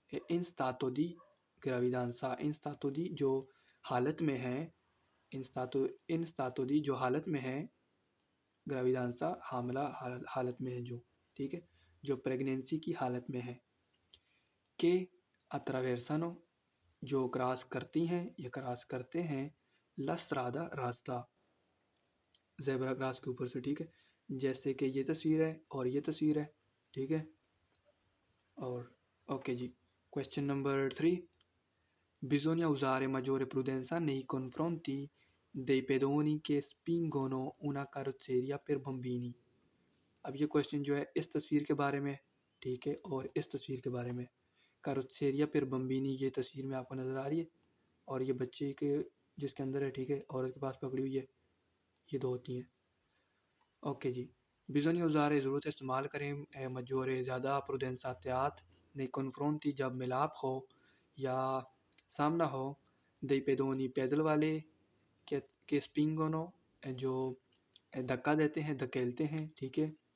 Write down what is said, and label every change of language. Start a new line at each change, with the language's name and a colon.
Italian: in stato di gravidanza in stato di
Urdu: جو حالت میں ہیں
Italian: in stato di
Urdu: جو حالت میں ہیں
Italian: gravidanza
Urdu: حاملہ حالت میں ہے جو ٹھیک ہے جو پریگنینسی کی حالت میں ہے کہ
Italian: attraversano
Urdu: جو کراس کرتی ہیں یا کراس کرتے ہیں
Italian: la strada
Urdu: راستہ زیبرا کراس کے اوپر سے ٹھیک ہے جیسے کہ یہ تصویر ہے اور یہ تصویر ہے ٹھیک ہے. اور اوکے جی question number 3
Italian: bisogna usare maggiore prudenza nei confronti dei pedoni che spingono una carrozzeria per bambini.
Urdu: اب یہ کویشچن جو ہے اس تصویر کے بارے میں ٹھیک ہے اور اس تصویر کے بارے میں.
Italian: carrozzeria per bambini
Urdu: یہ تصویر میں آپ کو نظر آ رہی ہے اور یہ بچے کے جس کے اندر ہے ٹھیک ہے عورت کے پاس پکڑی ہوئی ہے یہ دو ہوتی ہیں. اوکے جی
Italian: bisogna usare
Urdu: ضرورت استعمال کریں
Italian: maggiore
Urdu: زیادہ
Italian: prudenza
Urdu: احتیاط
Italian: nei confronti
Urdu: جب ملاپ ہو یا سامنا ہو
Italian: dei pedoni
Urdu: پیدل والے کہ
Italian: spingono
Urdu: جو دھکا دیتے ہیں دھکیلتے ہیں ٹھیک ہے.